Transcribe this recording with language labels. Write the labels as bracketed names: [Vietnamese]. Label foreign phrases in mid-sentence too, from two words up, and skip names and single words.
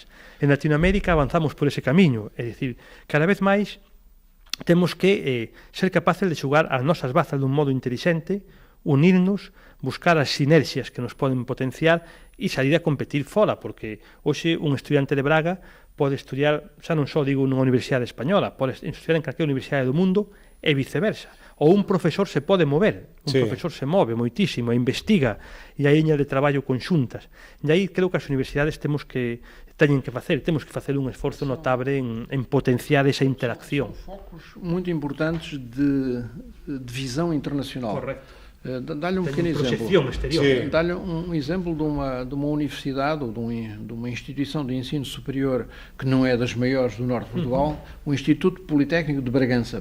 [Galician] En Latinoamérica avanzamos por ese camiño, é dicir, cada vez máis temos que ser capaces de xogar as nosas bazas dun modo intelixente, unirnos, buscar as sinerxias que nos poden potenciar e salir a competir fora, porque hoxe un estudiante de Braga pode estudiar, xa non só digo nunha universidade española, pode estudiar en calquera universidade do mundo e viceversa. Ou un profesor se pode mover, profesor se move moitísimo, investiga, e hai liñas de traballo conxuntas. E aí creo que as universidades temos que facer un esforzo notable en potenciar esa interacción. [Portuguese] São focos muito importantes de visão internacional. Correcto. Dá-lhe um pequeno exemplo. Exterior. Dá-lhe um exemplo de uma universidade ou de uma instituição de ensino superior que não é das maiores do norte de Portugal, o Instituto Politécnico de Bragança.